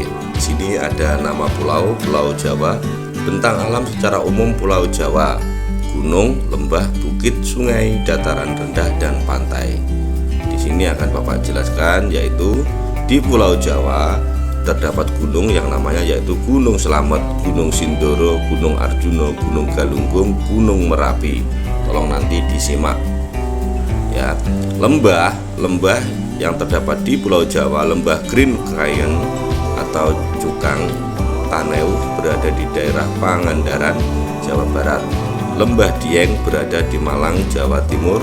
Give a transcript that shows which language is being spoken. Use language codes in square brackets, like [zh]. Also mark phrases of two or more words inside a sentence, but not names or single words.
[id] Di sini ada nama pulau, Pulau Jawa, bentang alam secara umum Pulau Jawa, gunung, lembah, bukit, sungai, dataran rendah, dan pantai. Di sini akan Bapak jelaskan, yaitu di Pulau Jawa terdapat gunung yang namanya yaitu Gunung Slamet, Gunung Sindoro, Gunung Arjuna, Gunung Galunggung, Gunung Merapi. Tolong nanti disimak. Ya, lembah yang terdapat di Pulau Jawa, lembah Green Cayenne atau Cukang Taneu berada di daerah Pangandaran, Jawa Barat. Lembah Dieng berada di Malang, Jawa Timur.